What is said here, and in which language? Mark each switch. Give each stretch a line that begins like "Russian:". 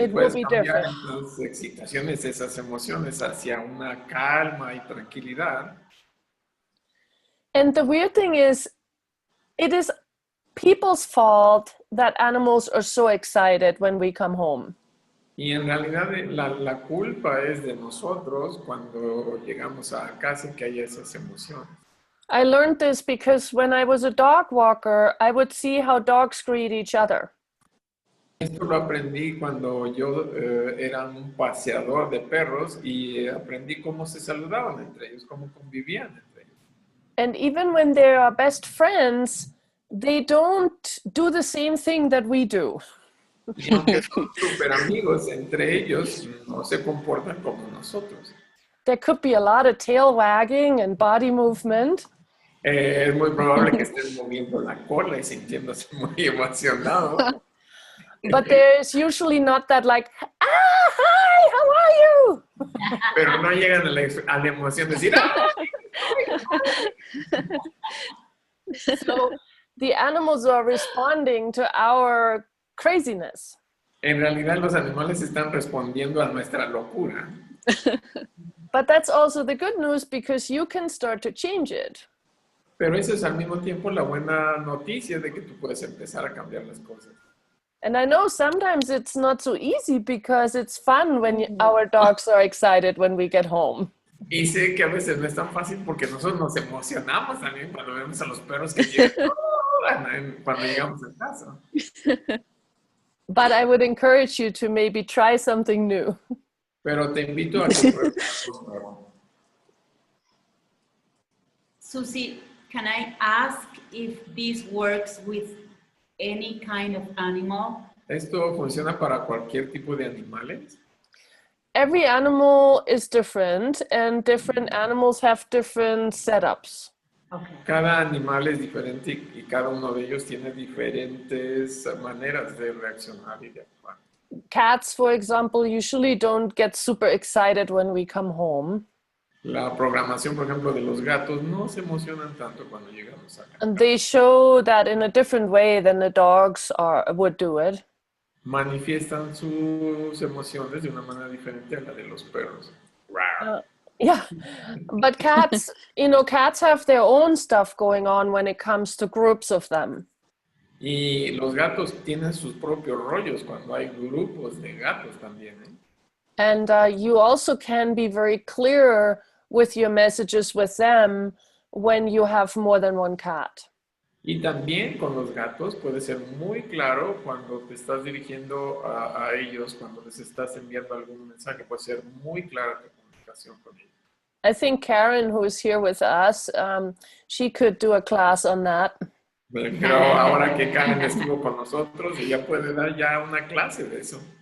English: it will
Spanish: puedes
English: be
Spanish: cambiar
English: different.
Spanish: esas excitaciones, esas emociones hacia una calma y tranquilidad.
English: And the weird thing is, it is people's fault that animals are so excited when we come home.
Spanish: Y en realidad la culpa es de nosotros cuando llegamos a casa que hay esas emociones.
English: I learned this because when I was a dog walker, I would see how dogs greet each other.
Spanish: Esto lo aprendí cuando yo era un paseador de perros y aprendí cómo se saludaban entre ellos, cómo convivían entre ellos.
English: And even when they are best friends, they don't do the same thing that we do.
Spanish: Y aunque son súper amigos entre ellos, no se comportan como nosotros.
English: There could be a lot of tail wagging and body movement.
Spanish: Es muy probable que estén moviendo la cola y sintiéndose muy emocionados.
English: But there's usually not that like, hi, how are you?
Spanish: Pero no llegan a la emoción de decir, ¡ah!
English: So the animals are responding to our craziness.
Spanish: En realidad los animales están respondiendo a nuestra locura.
English: But that's also the good news because you can start to change it.
Spanish: Pero eso es al mismo tiempo la buena noticia de que tú puedes empezar a cambiar las cosas.
English: And I know sometimes it's not so easy because it's fun when our dogs are excited when we get home.
Spanish: Y sé que a veces no es tan fácil porque nosotros nos emocionamos también cuando vemos a los perros que llegan cuando llegamos a casa.
English: But I would encourage you to maybe try something new.
Spanish: Pero te invito a que pruebes algo nuevo.
English: Suzy, can I ask if this works with any kind of animal?
Spanish: ¿Esto funciona para cualquier tipo de animales?
English: Every animal is different and different animals have different setups. Okay.
Spanish: Cada animal es diferente y cada uno de ellos tiene diferentes maneras de reaccionar y de actuar.
English: Cats, for example, usually don't get super excited when we come home.
Spanish: La programación, por ejemplo, de los gatos no se emocionan tanto cuando llegamos acá.
English: And they show that in a different way than the dogs would do it.
Spanish: Manifiestan sus emociones de una manera diferente a la de los perros.
English: Yeah, but cats, cats have their own stuff going on when it comes to groups of them.
Spanish: Y los gatos tienen sus propios rollos cuando hay grupos de gatos también, ¿eh?
English: And you also can be very clear with your messages with them when you have more than one cat.
Spanish: Y también con los gatos puede ser muy claro cuando te estás dirigiendo a ellos, cuando les estás enviando algún mensaje, puede ser muy clara tu comunicación con ellos.
English: I think Karen, who is here with us, she could do a class on that.
Spanish: Pero ahora que Karen estuvo con nosotros, ella puede dar ya una clase de eso.